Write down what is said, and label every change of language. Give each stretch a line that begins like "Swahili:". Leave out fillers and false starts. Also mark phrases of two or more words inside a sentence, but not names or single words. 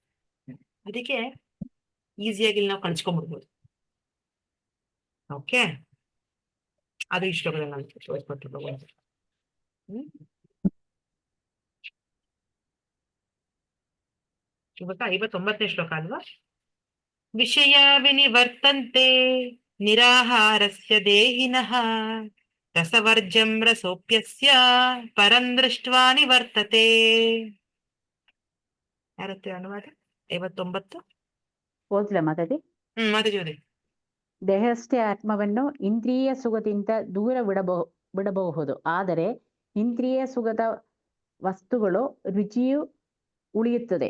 Kannada: ಅದಕ್ಕೆ ಈಸಿಯಾಗಿ ನಾವು ಕಳ್ಸ್ಕೊಂಡ್ಬಿಡ್ಬೋದು. ಓಕೆ, ಅದು ಈ ಶ್ಲೋಕದಲ್ಲಿ ನಾನು ತೋರಿಸ್ಕೊಟ್ಟಿರ್ಬೋದು. ಇವಾಗ 59ನೇ ಶ್ಲೋಕ ಅಲ್ವಾ?
Sanskrit: ವಿಷಯ ವಿನಿವರ್ತಂತೆ ನಿರಾಹಾರಸ್ಯ ದೇಹಿನಃ ರಸವರ್ಜಂ ರಸೋಪ್ಯಸ್ಯ ಪರಂ ದೃಷ್ಟ್ವಾ ನಿವರ್ತತೆ.
Kannada: ಯಾರತ್ತೆ ಅನುವಾದ? 59. ಓದ್ಲ ಮಾತಾಡಿ. ಮಾತಾಡಿ ಓದಿ. ದೇಹಸ್ಥೆ ಆತ್ಮವನ್ನು ಇಂದ್ರಿಯ ಸುಖದಿಂದ ದೂರ ಬಿಡಬಹುದು, ಆದರೆ ಇಂದ್ರಿಯ ಸುಖದ ವಸ್ತುಗಳು ರುಚಿಯು ಉಳಿಯುತ್ತದೆ.